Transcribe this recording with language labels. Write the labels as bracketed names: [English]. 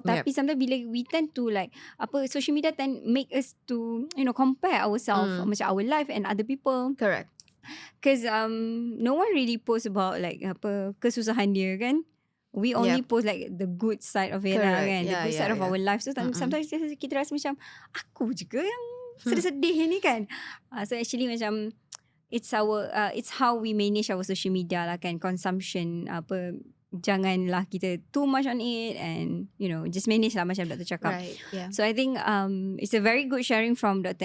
[English] Tapi sometimes bila we tend to like social media tend make us to compare ourselves macam our life and other people. Correct. Because no one really post about like [Malay] kesusahan dia kan. [English] We only post like the good side of it lah kan. The good side of our life. So sometimes [Malay] kita rasa macam aku juga yang sedih-sedih ni kan. [English] So actually macam it's how we manage our social media lah kan. Consumption [Malay] janganlah kita [English] too much on it and just manage lah macam Dr. [Malay] cakap. [English] Right, yeah. So I think it's a very good sharing from Dr.